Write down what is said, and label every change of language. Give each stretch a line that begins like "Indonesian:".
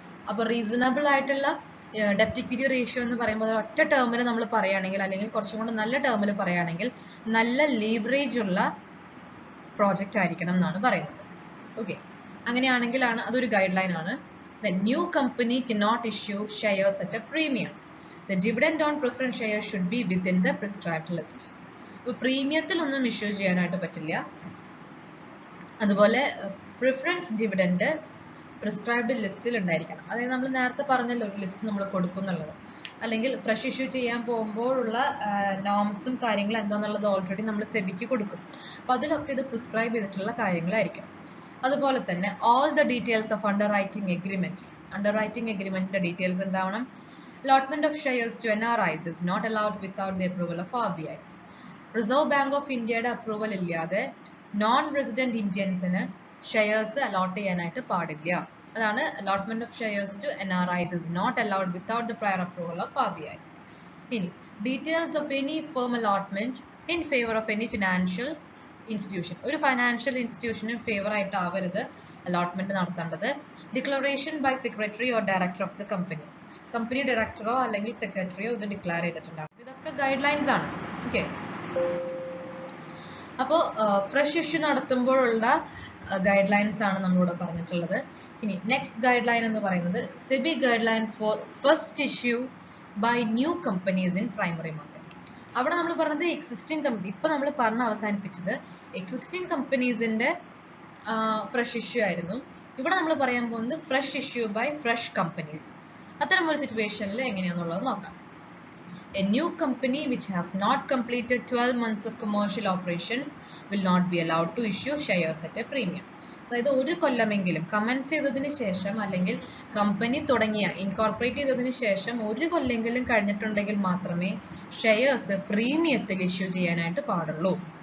Malayalam: അപ്പോൾ റീസണബിൾ ആയിട്ടുള്ള ഡെപ്റ്റ് equity ratio എന്ന് പറയുമ്പോൾ ഒറ്റ ടേമിൽ നമ്മൾ പറയുകയാണെങ്കിൽ അല്ലെങ്കിൽ കുറച്ചും കൂടെ നല്ല ടേമിൽ പറയുകയാണെങ്കിൽ നല്ല ലീവറേജ് ഉള്ള പ്രോജക്റ്റ് ആയിരിക്കണം എന്നാണ് പറയുന്നത്. ഓക്കെ, അങ്ങനെയാണെങ്കിലാണ് അതൊരു ഗൈഡ് ലൈൻ ആണ്.
English: The new company cannot issue shares at a premium. The dividend on preference shares should be within the prescribed list.
Malayalam: അപ്പോൾ പ്രീമിയത്തിലൊന്നും ഇഷ്യൂ ചെയ്യാനായിട്ട് പറ്റില്ല. അതുപോലെ പ്രിഫറൻസ് ഡിവിഡൻഡ് പ്രിസ്ക്രൈബ്ഡ് ലിസ്റ്റിൽ ഉണ്ടായിരിക്കണം. അതായത് നമ്മൾ നേരത്തെ പറഞ്ഞല്ലോ ഒരു ലിസ്റ്റ് നമ്മൾ കൊടുക്കുന്നുള്ളത്, അല്ലെങ്കിൽ ഫ്രഷ് ഇഷ്യൂ ചെയ്യാൻ പോകുമ്പോഴുള്ള നോംസും കാര്യങ്ങളും എന്താണെന്നുള്ളത് ഓൾറെഡി നമ്മൾ സെബിക്ക് കൊടുക്കും. അപ്പോൾ അതിലൊക്കെ ഇത് പ്രിസ്ക്രൈബ് ചെയ്തിട്ടുള്ള കാര്യങ്ങളായിരിക്കും. അതുപോലെ തന്നെ
English: all the details of
Malayalam: അണ്ടർറൈറ്റിംഗ് എഗ്രിമെന്റിന്റെ details എന്താവണം.
English: Allotment of shares to NRIs is not allowed without the approval of RBI.
Malayalam: Reserve bank of ഇന്ത്യയുടെ അപ്രൂവൽ ഇല്ലാതെ നോൺ റെസിഡന്റ് ഇന്ത്യൻസിന് ഷെയർസ് അലോട്ട് ചെയ്യാനായിട്ട് പാടില്ല. അതാണ്
English: Allotment of shares to NRIs is not allowed without the prior approval of RBI. ഇനി details of any firm allotment in favour of any financial institution.
Malayalam: ഒരു financial ഇൻസ്റ്റിറ്റ്യൂഷന് favour ആയിട്ടാവരുത് allotment നടത്തേണ്ടത്.
English: Declaration by secretary or director of the company.
Malayalam: Company ഡയറക്ടറോ അല്ലെങ്കിൽ സെക്രട്ടറിയോ ഇത് declare ചെയ്തിട്ടുണ്ടാകും. ഇതൊക്കെ guide lines ആണ്. Okay, അപ്പോൾ fresh issue നടത്തുമ്പോഴുള്ള guide lines ആണ് നമ്മളിവിടെ പറഞ്ഞിട്ടുള്ളത്.
English: ഇനി next guideline
Malayalam: എന്ന് പറയുന്നത്
English: SEBI guideline for first issue by new companies in primary market.
Malayalam: അവിടെ നമ്മൾ പറഞ്ഞത് എക്സിസ്റ്റിംഗ് കമ്പനി, ഇപ്പൊ നമ്മൾ പറഞ്ഞ് അവസാനിപ്പിച്ചത് എക്സിസ്റ്റിംഗ് കമ്പനീസിന്റെ ഫ്രഷ് ഇഷ്യൂ ആയിരുന്നു. ഇവിടെ നമ്മൾ പറയാൻ പോകുന്നത് fresh issue by fresh companies. അത്തരം ഒരു സിറ്റുവേഷനിൽ എങ്ങനെയാണെന്നുള്ളത് നോക്കാം.
English: A new company which has not completed 12 months of commercial operations will not be allowed to issue shares at a premium.
Malayalam: അതായത് ഒരു കൊല്ലമെങ്കിലും കമൻസ് ചെയ്തതിന് ശേഷം അല്ലെങ്കിൽ കമ്പനി തുടങ്ങിയ ഇൻകോർപ്പറേറ്റ് ചെയ്തതിന് ശേഷം ഒരു കൊല്ലെങ്കിലും കഴിഞ്ഞിട്ടുണ്ടെങ്കിൽ മാത്രമേ ഷെയർസ് പ്രീമിയത്തിൽ ഇഷ്യൂ ചെയ്യാനായിട്ട് പാടുള്ളൂ.